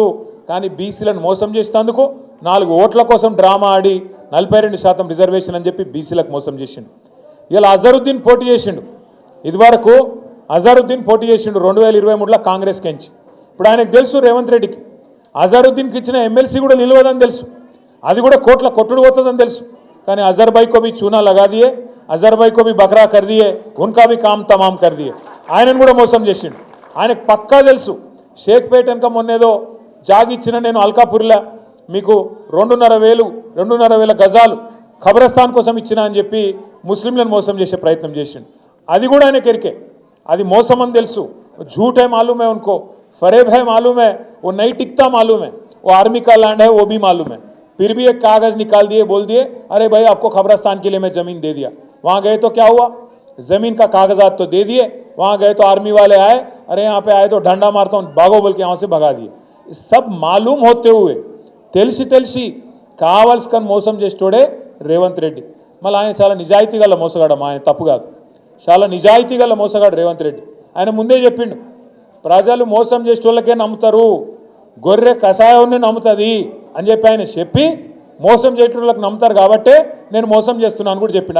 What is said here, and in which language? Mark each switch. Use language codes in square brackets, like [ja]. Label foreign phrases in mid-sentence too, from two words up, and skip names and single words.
[te] కానీ బీసీలను మోసం చేసేందుకు 4 ఓట్ల కోసం డ్రామా ఆడి 42% రిజర్వేషన్ అని చెప్పి బీసీలకు మోసం చేసిండు. ఇలా అజరుద్దీన్ పోటీ చేసిండు. ఇదివరకు అజరుద్దీన్ పోటీ చేసిండు 2023లో కాంగ్రెస్కి ఎంచి. ఇప్పుడు ఆయనకు తెలుసు రేవంత్ రెడ్డికి అజరుద్దీన్కి ఇచ్చిన ఎమ్మెల్సీ కూడా నిలవదని తెలుసు, అది కూడా కోట్ల కొట్టుడు పోతుందని తెలుసు. [hi] కానీ अज़हर भाई को भी चूना लगा दिए, अज़हर भाई को भी बकरा कर दिए, उनका भी काम तमाम कर दिए. [te] ఆయనను కూడా మోసం చేసిండు. ఆయనకు పక్కా తెలుసు షేక్పేట వెనక మొన్నేదో జాగిచ్చిన నేను అల్కాపూర్లో మీకు 2,500 గజాలు ఖబరస్థాన్ కోసం ఇచ్చిన అని చెప్పి ముస్లింలను మోసం చేసే ప్రయత్నం చేసిండు. అది కూడా ఆయన కెరికే, అది మోసం అని తెలుసు. [hi] झूठ है मालूम है उनको, फरेब है मालूम है, वो नहीं टिकता मालूम है, वो आर्मी का लैंड है वो भी मालूम है. फिर भी एक कागज़ निकाल दिए, बोल दिए अरे भाई आपको खबरस्तान के लिए मैं ज़मीन दे दिया. वहाँ गए तो क्या हुआ, ज़मीन का कागजात तो दे दिए, वहाँ गए तो आर्मी वाले आए, अरे यहाँ पे आए तो डंडा मारता हूँ भागो बोल के यहाँ से भगा दिए. सब मालूम होते हुए [te] తెలిసి కావాల్సుకొని మోసం చేసేటోడే రేవంత్ రెడ్డి. మళ్ళీ ఆయన చాలా నిజాయితీ గల మోసగాడమ్మా, ఆయన తప్పు కాదు, చాలా నిజాయితీ గల మోసగాడు రేవంత్ రెడ్డి. ఆయన ముందే చెప్పిండు, ప్రజలు మోసం చేసేటోళ్ళకే నమ్ముతారు, గొర్రె కషాయాన్ని నమ్ముతుంది అని చెప్పి ఆయన చెప్పి మోసం చేసేటోళ్ళకి నమ్ముతారు కాబట్టే నేను మోసం చేస్తున్నాను కూడా చెప్పిండు.